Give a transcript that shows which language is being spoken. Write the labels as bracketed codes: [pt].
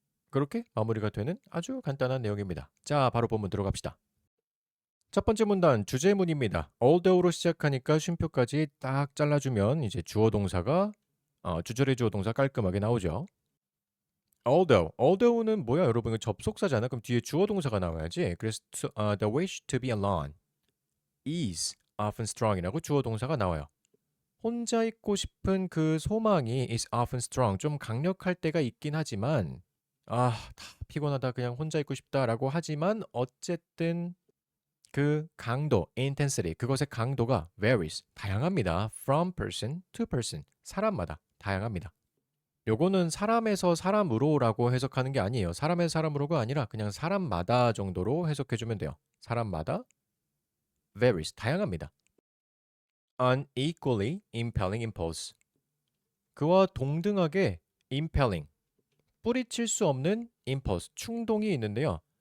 [ko] 그렇게 마무리가 되는 아주 간단한 내용입니다. 자, 바로 본문 들어갑시다. 첫 번째 문단 주제문입니다. although로 시작하니까 쉼표까지 딱 잘라주면 이제 주어 동사가 주절의 주어 동사 깔끔하게 나오죠. although는 뭐야 여러분? 이거 접속사잖아. 그럼 뒤에 주어 동사가 나와야지. 그래서 [en] the wish to be alone is often strong [ko] 이라고 주어 동사가 나와요. 혼자 있고 싶은 그 소망이 [en] is often strong [ko] 좀 강력할 때가 있긴 하지만 다 피곤하다 그냥 혼자 있고 싶다라고 하지만 어쨌든 그 강도, intensity, 그것의 강도가 varies, 다양합니다. [en] From person to person, [ko] 사람마다 다양합니다. 요거는 사람에서 사람으로라고 해석하는 게 아니에요. 사람에서 사람으로가 아니라 그냥 사람마다 정도로 해석해주면 돼요. 사람마다 varies, 다양합니다. [en] Unequally impelling impulse, [ko] 그와 동등하게 impelling, 뿌리칠 수 없는 impulse, 충동이 있는데요.